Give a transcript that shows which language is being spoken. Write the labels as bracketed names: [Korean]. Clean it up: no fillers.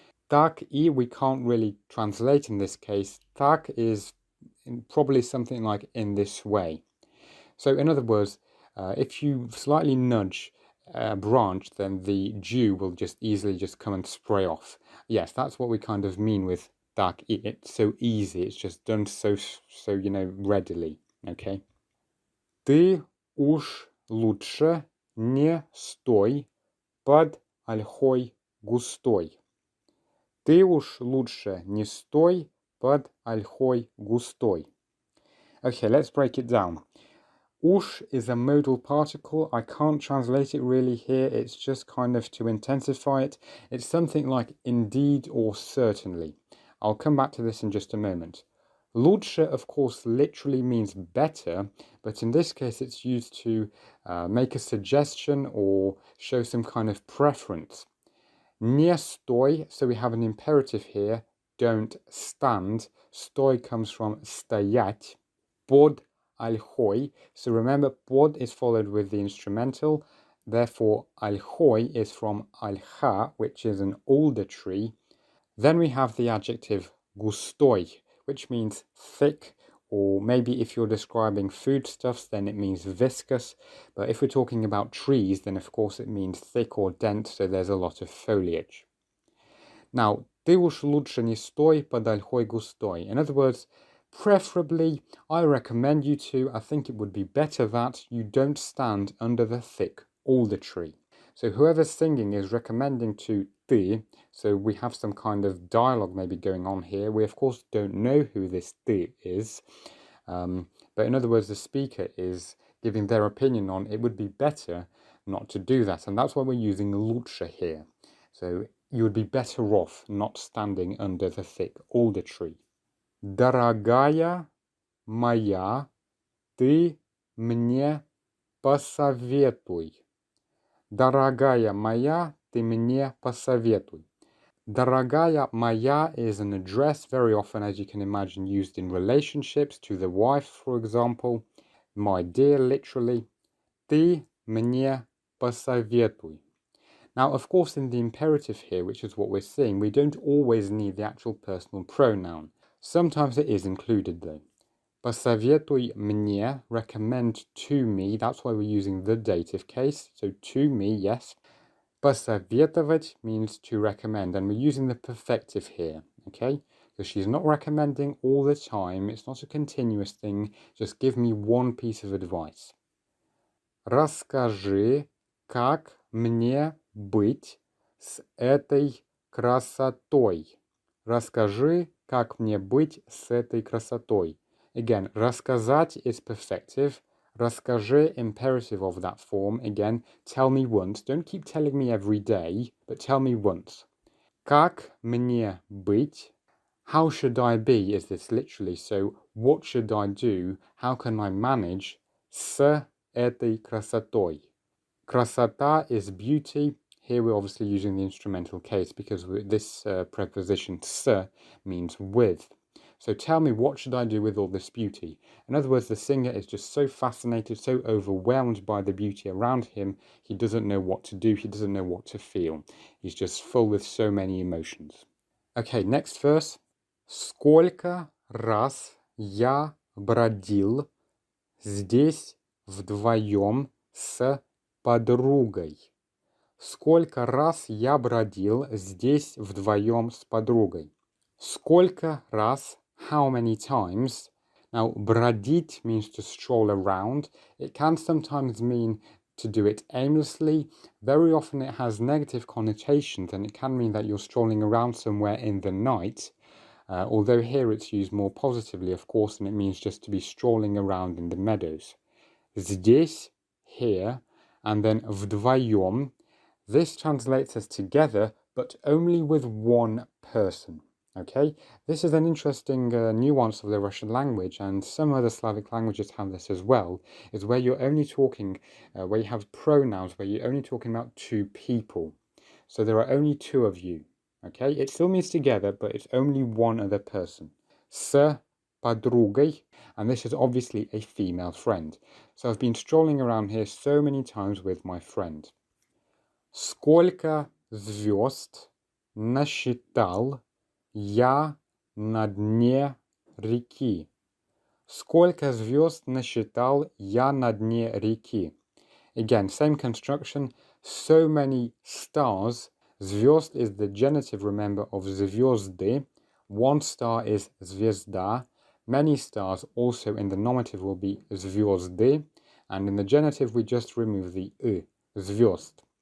[English] Так и we can't really translate in this case. Так is probably something like in this way. So in other words, if you slightly nudge a branch, then the dew will just easily just come and spray off. Yes, that's what we kind of mean with [Russian] так и. [English] It's so easy. It's just done so readily. Okay. [Russian] Ты уж лучше не стой под ольхой густой. Ты уж лучше не стой под ольхой густой. [English] Okay, let's break it down. Ush is a modal particle. I can't translate it really here. It's just kind of to intensify it. It's something like indeed or certainly. I'll come back to this in just a moment. Лучше, of course, literally means better, but in this case it's used to make a suggestion or show some kind of preference. [Russian] Не стой, [English] so we have an imperative here. Don't stand. Стой comes from стоять. [Russian] Под ольхой. [English] So remember, под is followed with the instrumental. Therefore, ольхой is from ольха, which is an alder tree. Then we have the adjective густой, which means thick, or maybe if you're describing foodstuffs, then it means viscous. But if we're talking about trees, then of course it means thick or dense, so there's a lot of foliage. Now, [Russian] ты уж лучше не стой под ольхой густой. [English] In other words, preferably, I recommend you to, I think it would be better that you don't stand under the thick alder tree. So whoever's singing is recommending to ты, so we have some kind of dialogue maybe going on here. We of course don't know who this ты is, but in other words, the speaker is giving their opinion on it would be better not to do that, and that's why we're using лучше here. So you would be better off not standing under the thick alder tree. [Russian] Дорогая моя, ты мне посоветуй. Дорогая моя, ты мне посоветуй. [English] Дорогая моя is an address, very often, as you can imagine, used in relationships to the wife, for example. My dear, literally. [Russian] Ты мне посоветуй. [English] Now, of course, in the imperative here, which is what we're seeing, we don't always need the actual personal pronoun. Sometimes it is included, though. [Russian] Посоветуй мне, [English] recommend to me, that's why we're using the dative case. So to me, yes. Посоветовать means to recommend, and we're using the perfective here, okay? because she's not recommending all the time. It's not a continuous thing. Just give me one piece of advice. [Russian] Расскажи, как мне быть с этой красотой. Расскажи, как мне быть с этой красотой. [English] Again, рассказать is perfective. Расскажи, imperative of that form. Again, tell me once. Don't keep telling me every day, but tell me once. [Russian] Как мне быть? [English] How should I be is this literally. So, what should I do? How can I manage [Russian] с этой красотой? [English] Красота is beauty. Here we're obviously using the instrumental case because this preposition с means with. So tell me, what should I do with all this beauty? In other words, the singer is just so fascinated, so overwhelmed by the beauty around him, he doesn't know what to do, he doesn't know what to feel. He's just full with so many emotions. Okay, next verse. [Russian] Сколько раз я бродил здесь вдвоем с подругой. Сколько раз я бродил здесь вдвоем с подругой. Сколько раз, [English] how many times. Now, бродить means to stroll around. It can sometimes mean to do it aimlessly. Very often it has negative connotations, and it can mean that you're strolling around somewhere in the night. Although here it's used more positively, of course, and it means just to be strolling around in the meadows. Здесь, here, and then вдвоем. This translates as together, but only with one person. Okay, this is an interesting nuance of the Russian language, and some other Slavic languages have this as well, is where you're only talking, where you have pronouns, where you're only talking about two people. So there are only two of you. Okay, it still means together, but it's only one other person. [Russian] С подругой, [English] and this is obviously a female friend. So I've been strolling around here so many times with my friend. [Russian] Сколько звезд насчитал я на дне реки. Сколько звезд насчитал я на дне реки. [English] Again, same construction. So many stars. Звезд is the genitive, remember, of звезды. One star is звезда. Many stars also in the nominative will be звезды. And in the genitive, we just remove the звезд.